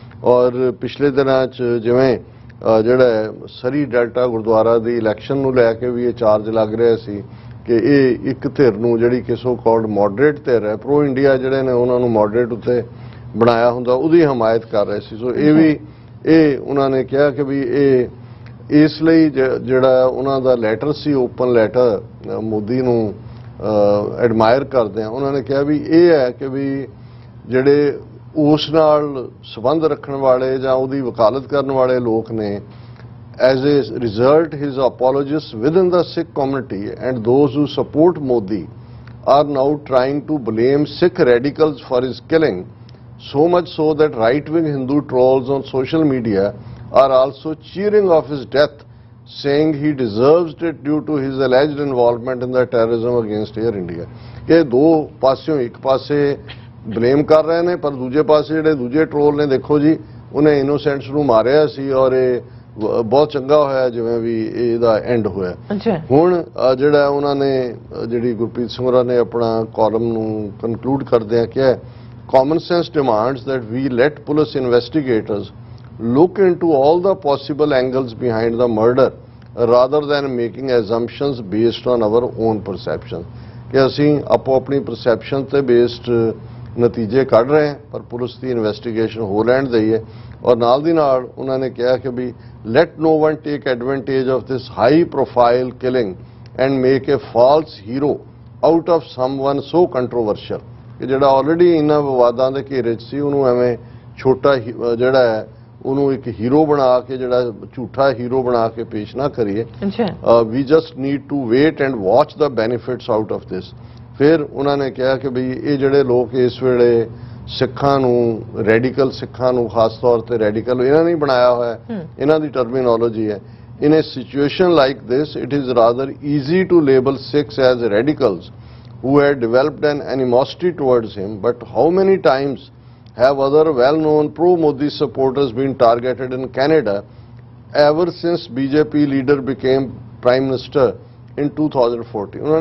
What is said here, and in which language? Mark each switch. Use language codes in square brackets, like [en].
[pa] ਔਰ ਪਿਛਲੇ ਦਿਨਾਂ 'ਚ ਜਿਵੇਂ ਜਿਹੜਾ ਸਰੀ ਡੈਲਟਾ ਗੁਰਦੁਆਰਾ ਦੀ ਇਲੈਕਸ਼ਨ ਨੂੰ ਲੈ ਕੇ ਵੀ ਇਹ ਚਾਰਜ ਲੱਗ ਰਿਹਾ ਸੀ ਕਿ ਇਹ ਇੱਕ ਧਿਰ ਨੂੰ ਜਿਹੜੀ ਕਿ ਸੋ ਕਾਲਡ ਮੋਡਰੇਟ ਧਿਰ ਹੈ, ਪ੍ਰੋ ਇੰਡੀਆ ਜਿਹੜੇ ਨੇ ਉਹਨਾਂ ਨੂੰ ਮੋਡਰੇਟ ਉੱਤੇ ਬਣਾਇਆ ਹੁੰਦਾ, ਉਹਦੀ ਹਮਾਇਤ ਕਰ ਰਹੇ ਸੀ। ਸੋ ਇਹ ਵੀ ਉਹਨਾਂ ਨੇ ਕਿਹਾ ਕਿ ਵੀ ਇਹ ਇਸ ਲਈ ਜਿਹੜਾ ਉਹਨਾਂ ਦਾ ਲੈਟਰ ਸੀ, ਓਪਨ ਲੈਟਰ ਮੋਦੀ ਨੂੰ ਐਡਮਾਇਰ ਕਰਦੇ ਆ, ਉਹਨਾਂ ਨੇ ਕਿਹਾ ਵੀ ਇਹ ਹੈ ਕਿ ਵੀ ਜਿਹੜੇ ਉਸ ਨਾਲ ਸੰਬੰਧ ਰੱਖਣ ਵਾਲੇ ਜਾਂ ਉਹਦੀ ਵਕਾਲਤ ਕਰਨ ਵਾਲੇ ਲੋਕ ਨੇ, [en] as a result his apologists within the Sikh community and those who support Modi are now trying to blame Sikh radicals for his killing, so much so that right-wing Hindu trolls on social media are also cheering of his death, saying he deserves it due to his alleged involvement in the terrorism against Air India। [pa] ਇਹ ਦੋ ਪਾਸਿਓਂ ਇੱਕ ਪਾਸੇ blame ਕਰ ਰਹੇ ਨੇ ਪਰ ਦੂਜੇ ਪਾਸੇ ਜਿਹੜੇ ਦੂਜੇ ਟਰੋਲ ਨੇ, ਦੇਖੋ ਜੀ ਉਹਨੇ ਇਨੋਸੈਂਟਸ ਨੂੰ ਮਾਰਿਆ ਸੀ ਔਰ ਇਹ ਬਹੁਤ ਚੰਗਾ ਹੋਇਆ ਜਿਵੇਂ ਵੀ ਇਹਦਾ ਐਂਡ ਹੋਇਆ। ਹੁਣ ਜਿਹੜਾ ਉਹਨਾਂ ਨੇ ਜਿਹੜੀ ਗੁਰਪ੍ਰੀਤ ਸਿੰਘ ਹੋਰਾਂ ਨੇ ਆਪਣਾ ਕਾਲਮ ਨੂੰ ਕਨਕਲੂਡ ਕਰਦਿਆਂ ਕਿਹਾ, [en] Common sense demands that we let police investigators look into all the possible angles behind the murder rather than making assumptions based on our own perception। [pa] ਕਿ ਅਸੀਂ ਆਪੋ ਆਪਣੀ ਪਰਸੈਪਸ਼ਨ ਤੇ ਬੇਸਡ ਨਤੀਜੇ ਕੱਢ ਰਹੇ ਹਾਂ ਪਰ ਪੁਲਿਸ ਦੀ ਇਨਵੈਸਟੀਗੇਸ਼ਨ ਹੋ ਲੈਣ ਦਈਏ। ਔਰ ਨਾਲ ਦੀ ਨਾਲ ਉਹਨਾਂ ਨੇ ਕਿਹਾ ਕਿ ਵੀ [en] let no one take advantage of this high profile killing and make a false hero out of someone so controversial। [pa] ਕਿ ਜਿਹੜਾ ਆਲਰੇਡੀ ਇਹਨਾਂ ਵਿਵਾਦਾਂ ਦੇ ਘੇਰੇ 'ਚ ਸੀ ਉਹਨੂੰ ਐਵੇਂ ਛੋਟਾ ਜਿਹੜਾ ਹੈ ਉਹਨੂੰ ਇੱਕ ਹੀਰੋ ਬਣਾ ਕੇ ਜਿਹੜਾ ਝੂਠਾ ਹੀਰੋ ਬਣਾ ਕੇ ਪੇਸ਼ ਨਾ ਕਰੀਏ [en] We just need to wait and watch the benefits out of this. [pa] ਫਿਰ ਉਹਨਾਂ ਨੇ ਕਿਹਾ ਕਿ ਬਈ ਇਹ ਜਿਹੜੇ ਲੋਕ ਇਸ ਵੇਲੇ ਸਿੱਖਾਂ ਨੂੰ ਰੈਡੀਕਲ ਸਿੱਖਾਂ ਨੂੰ ਖਾਸ ਤੌਰ ਤੇ ਰੈਡੀਕਲ ਇਹਨਾਂ ਨੇ ਬਣਾਇਆ ਹੋਇਆ, ਇਹਨਾਂ ਦੀ ਟਰਮੀਨੋਲੋਜੀ ਹੈ। [en] In a situation like this, it is rather easy to label Sikhs as radicals who had developed an animosity towards him, but how many times have other well-known pro-Modi supporters been targeted in Canada ever since BJP leader became Prime Minister in 2014?